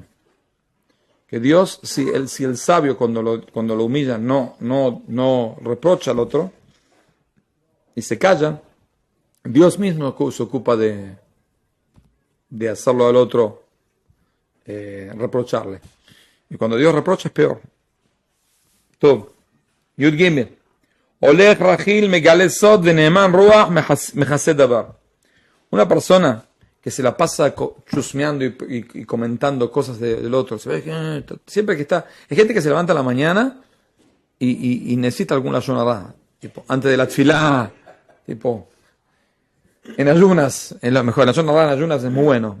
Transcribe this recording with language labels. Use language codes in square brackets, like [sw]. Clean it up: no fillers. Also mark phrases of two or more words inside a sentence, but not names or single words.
[es] Que Dios, si el sabio cuando lo humilla no reprocha al otro y se calla, Dios mismo se ocupa de hacerlo al otro reprocharle. Y cuando Dios reprocha es peor. Todo. [he] יוד גימל. הולך רכיל מגלה סוד ונאמן רוח מכסה דבר. [es] Una persona que se la pasa chusmeando y comentando cosas del otro. Se ve que siempre que está... Hay gente que se levanta a la mañana y necesita alguna sonada. Tipo, antes de la tfilá, tipo... En ayunas, mejor, la sonada en ayunas es muy bueno.